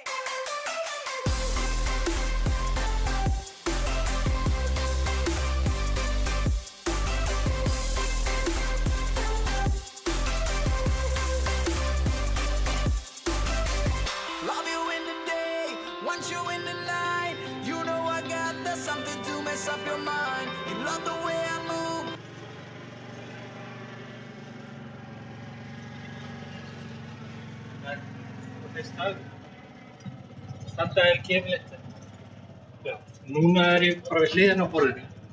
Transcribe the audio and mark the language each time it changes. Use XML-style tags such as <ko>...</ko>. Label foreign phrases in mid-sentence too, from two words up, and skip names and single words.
<en>Love you in the day, want you in the night. You know I got that something to mess up your mind. You love the way I move.</en> <is>Og þeir standa er gefilegt. Já, núna er ég bara við hliðina á borðinu.</is>